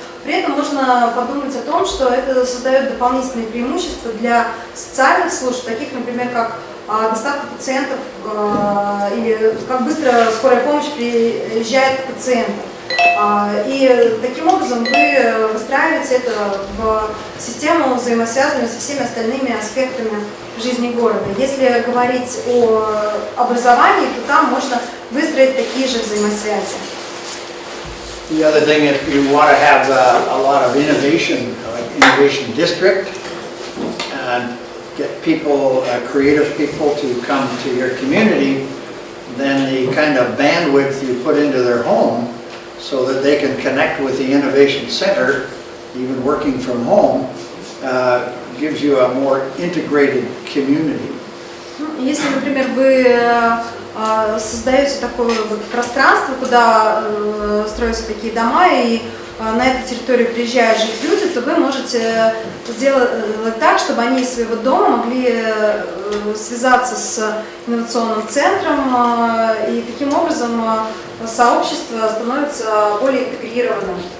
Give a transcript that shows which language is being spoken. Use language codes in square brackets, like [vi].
[ru] При этом можно подумать о том, что это создает дополнительные преимущества для социальных служб, таких, например, как доставка пациентов или как быстро скорая помощь приезжает к пациентам. И таким образом вы выстраиваете это в систему, взаимосвязанную со всеми остальными аспектами жизни города. Если говорить о образовании, то там можно выстроить такие же взаимосвязи. [en] The other thing, if you want to have a lot of innovation, like innovation district, and get people, creative people to come to your community, then the kind of bandwidth you put into their home so that they can connect with the innovation center, even working from home, gives you a more integrated community. [ru] Если, например, вы создаете такое вот пространство, куда строятся такие дома, и на эту территорию приезжают жить люди, то вы можете сделать так, чтобы они из своего дома могли связаться с инновационным центром, и таким образом сообщество становится более интегрированным.